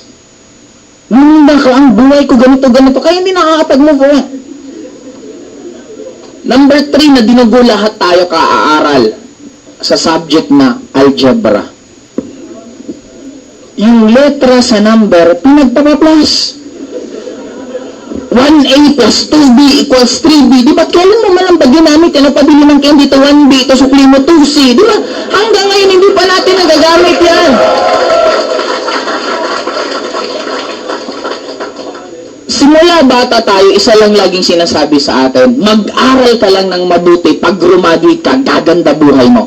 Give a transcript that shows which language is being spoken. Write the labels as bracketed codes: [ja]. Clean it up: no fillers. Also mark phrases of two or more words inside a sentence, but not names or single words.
[tl] Ka, ang buhay ko ganito, kaya hindi nakakapag- [en] move on. [tl] Number 3, na dinugo lahat tayo kaaaral sa subject na algebra. Yung letra sa number, pinagpapa-plus. [en] 1A plus 2B equals 3B. [tl] Di ba kailan mo malang ba ginamit? Ano pa bili ng candy to 1B, ito sukli mo 2C. Di ba? Hanggang ngayon, hindi pa natin nagagamit yan. Simula bata tayo, isa lang laging sinasabi sa atin, mag-aral ka lang ng mabuti, pag graduate ka, gaganda buhay mo.